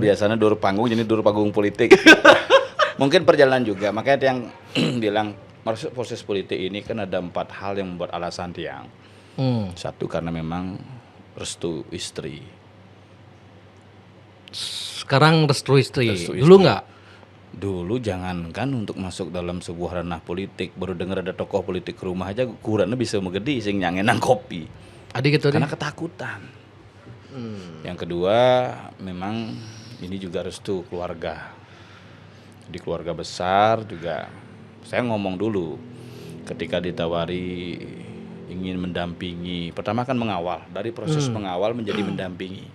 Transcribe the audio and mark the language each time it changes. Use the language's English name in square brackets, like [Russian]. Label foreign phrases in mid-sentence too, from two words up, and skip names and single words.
[Indonesian] Biasanya dur panggung jadi dur panggung politik. Mungkin perjalanan juga, makanya yang bilang proses politik ini kan ada 4 hal yang membuat alasan Tiang. Satu karena memang restu istri. Sekarang restu istri. Dulu enggak? Dulu jangankan untuk masuk dalam sebuah ranah politik, baru dengar ada tokoh politik ke rumah aja kurangnya bisa [Balinese] megedi sing nyangenang kopi. [Indonesian] Adik gitu karena ketakutan. Yang kedua memang ini juga restu keluarga. Di keluarga besar juga saya ngomong dulu ketika ditawari ingin mendampingi, pertama kan mengawal, dari proses mengawal menjadi mendampingi.